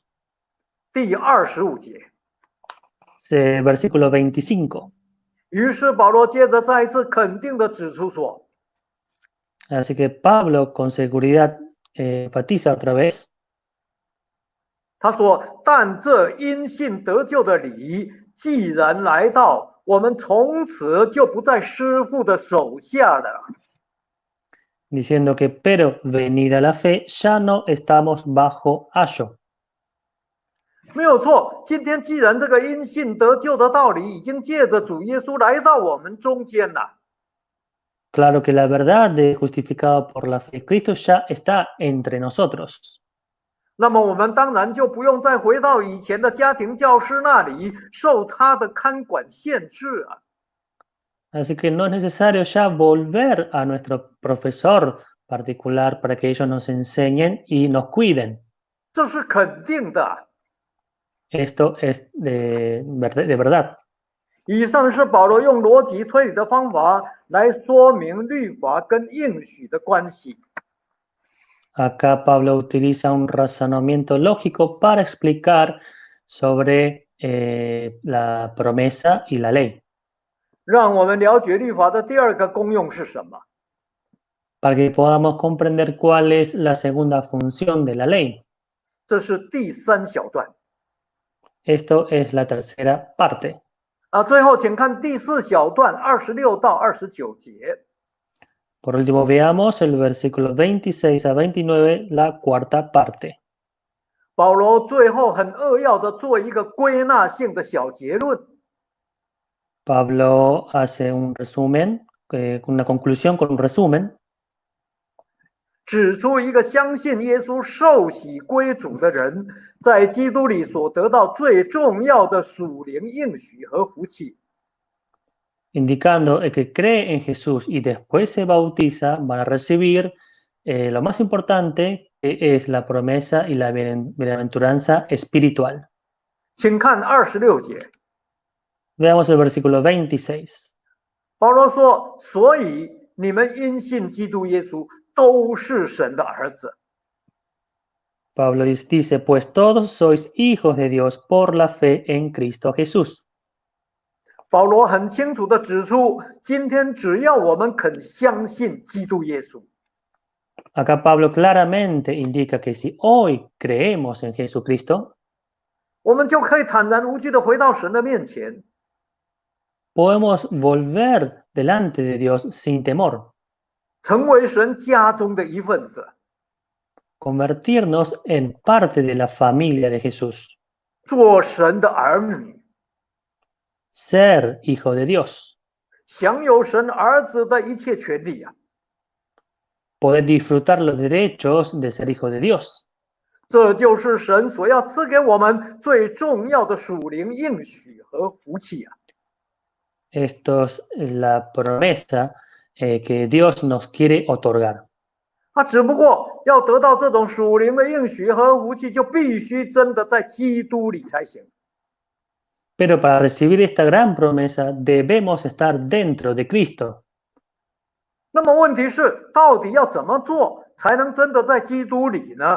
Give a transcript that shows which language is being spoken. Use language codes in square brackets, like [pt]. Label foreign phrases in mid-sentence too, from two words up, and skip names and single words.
[zh] 第25节， [es] Versículo 25. [zh] 于是保罗接着再一次肯定地指出说， [es] Así que Pablo con seguridad enfatiza otra vez. [zh] 他说：“但这因信得救的理，既然来到，我们从此就不在师傅的手下了。” [es] Diciendo que, pero venida la fe, ya no estamos bajo ayo. [zh] 没有错，今天既然这个因信得救的道理已经借着主耶稣来到我们中间了， [es] Claro que la verdad de justificado por la fe, Cristo ya está entre nosotros. [zh] 那么我们当然就不用再回到以前的家庭教师那里，受他的看管限制啊。 [es] Así que no es necesario ya volver a nuestro profesor particular para que ellos nos enseñen y nos cuiden. [zh] 这是肯定的。 [es] Esto es de verdad. [zh] 以上是保罗用逻辑推理的方法来说明律法跟应许的关系。 [es] Acá Pablo utiliza un razonamiento lógico para explicar sobre la promesa y la ley. [zh] 让我们了解律法的第二个功用是什么。 [es] Para que podamos comprender cuál es la segunda función de la ley. [zh] 这是第3小段。 [es] Esto es la tercera parte. [zh] 最后请看第4小段26到29节。 [es] Por último, veamos el versículo 26 a 29, la cuarta parte. [zh] 保罗最后很扼要的做一个归纳性的小结论。 [es] Pablo hace un resumen, una conclusión con un resumen, [zh] 指出一个相信耶稣受洗归主的人，在基督里所得到最重要的属灵应许和福气。 [es] indicando el que cree en Jesús y después se bautiza, van a recibir lo más importante, que es la promesa y la bienaventuranza espiritual. [zh] 请看26节， [es] Veamos el versículo 26. [zh] 保罗说：“所以你们因信基督耶稣，都是神的儿子。” [es] Pablo dice, pues todos sois hijos de Dios por la fe en Cristo Jesús. [zh] 保罗很清楚地指出，今天只要我们肯相信基督耶稣， [es] Acá Pablo claramente indica que si hoy creemos en Jesucristo, [zh] 我们就可以坦然无惧地回到神的面前， [es] podemos volver delante de Dios sin temor, [zh] 成为神家中的一份子， [es] convertirnos en parte de la familia de Jesús, [zh] 做神的儿女， [es] ser hijo de Dios, [zh] 享有神儿子的一切权利啊！ [es] poder disfrutar los derechos de ser hijo de Dios. [zh] 这就是神所要赐给我们最重要的属灵应许和福气啊！ [es] Esto es la promesa que Dios nos quiere otorgar. [zh] 只不过要得到这种属灵的应许和福气，就必须真的在基督里才行。 [es] Pero para recibir esta gran promesa debemos estar dentro de Cristo. [zh] 那么问题是，到底要怎么做才能真的在基督里呢？